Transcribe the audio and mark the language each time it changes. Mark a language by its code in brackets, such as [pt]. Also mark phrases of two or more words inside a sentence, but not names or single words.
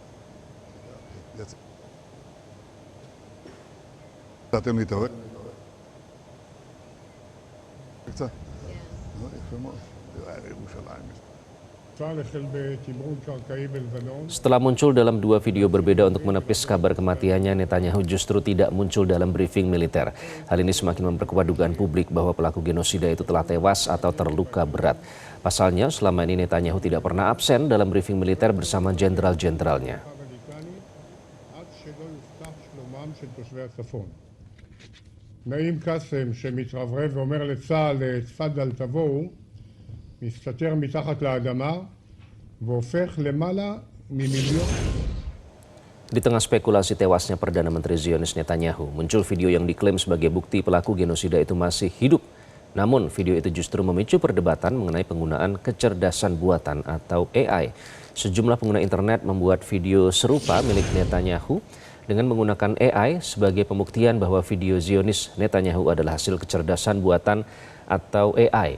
[id] Setelah muncul dalam dua video berbeda untuk menepis kabar kematiannya, Netanyahu justru tidak muncul dalam briefing militer. Hal ini semakin memperkuat dugaan publik bahwa pelaku genosida itu telah tewas atau terluka berat. Pasalnya, selama ini Netanyahu tidak pernah absen dalam briefing militer bersama jenderal-jenderalnya. [he] נעים קאסם שמתרברב ואומר לצה"ל תפדל תבואו, מסתתר מתחת לאדמה והופך למעלה ממיליון. [id] Di tengah spekulasi tewasnya Perdana Menteri Zionis Netanyahu, muncul video yang diklaim sebagai bukti pelaku genosida itu masih hidup. Namun, video itu justru memicu perdebatan mengenai penggunaan kecerdasan buatan atau AI. Sejumlah pengguna internet membuat video serupa milik Netanyahu dengan menggunakan AI sebagai pembuktian bahwa video Zionis Netanyahu adalah hasil kecerdasan buatan atau AI.